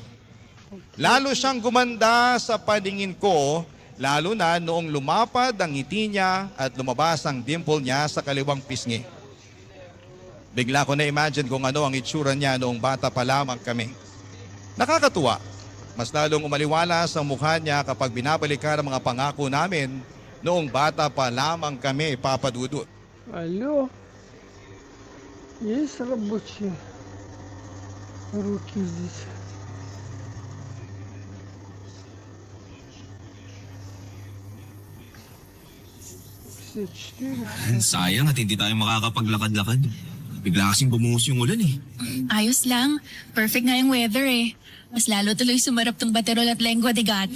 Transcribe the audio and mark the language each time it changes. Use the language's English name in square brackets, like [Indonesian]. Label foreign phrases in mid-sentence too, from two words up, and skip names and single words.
[Filipino] Lalo siyang gumanda sa paningin ko, lalo na noong lumapad ang ngiti niya at lumabas ang dimple niya sa kaliwang pisngi. Bigla ko na-imagine kung ano ang itsura niya noong bata pa lamang kami. Nakakatuwa. Mas lalong umaliwala sa mukha niya kapag binabalikan ang mga pangako namin noong bata pa lamang kami, Papa Dudut. [Russian] Алло. Есть рабочие руки здесь? [Filipino] Sayang at hindi tayo makakapaglakad-lakad. Bigla kasing bumuhos yung ulan eh. Ayos lang. Perfect nga yung weather eh. Mas lalo tuloy sumarap tong baterol at lengua de gato.